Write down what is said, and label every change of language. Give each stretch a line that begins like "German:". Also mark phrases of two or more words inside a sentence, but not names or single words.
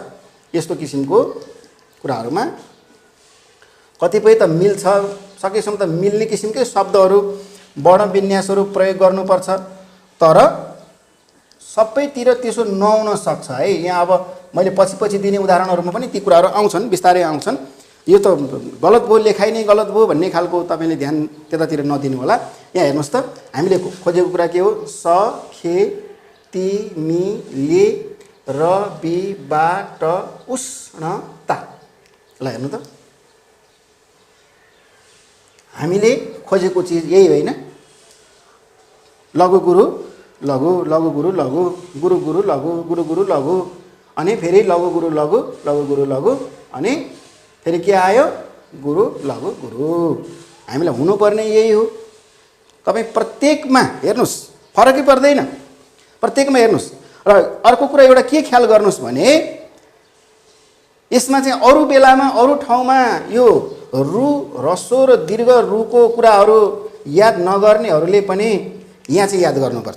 Nepali: यस्तो किसिमको कुराहरूमा कतिपय त मिल्छ, सकेसम्म त मिल्ने किसिमकै शब्दहरू वर्ण विन्यासहरू प्रयोग गर्नुपर्छ, तर सबैतिर त्यसो नहुन सक्छ है। यहाँ अब मैले पछि दिने उदाहरणहरूमा पनि ती कुराहरू आउँछन्, बिस्तारै आउँछन्। यो त गलत भयो, लेखाइ नै गलत भयो भन्ने खालको तपाईँले ध्यान त्यतातिर नदिनु होला। यहाँ हेर्नुहोस् त, हामीले खोजेको कुरा के हो, स खे ति मि ले रविबाट उष्णता। ल हेर्नु त, हामीले खोजेको चिज यही होइन। लघु गुरु लघु, लघु गुरु लघु, गुरु गुरु लघु, गुरु गुरु लघु, अनि फेरि लघु गुरु लघु, लघु गुरु लघु, अनि फेरि के आयो, गुरु लघु गुरु। हामीलाई हुनुपर्ने यही हो। तपाईँ प्रत्येकमा हेर्नुहोस्, फरकै पर्दैन, प्रत्येकमा हेर्नुहोस्। र अर्को कुरा एउटा के ख्याल गर्नुहोस् भने, यसमा चाहिँ अरू बेलामा अरू ठाउँमा यो रु ह्रस्व र दीर्घ रुको कुराहरू याद नगर्नेहरूले पनि यहाँ चाहिँ याद गर्नुपर्छ।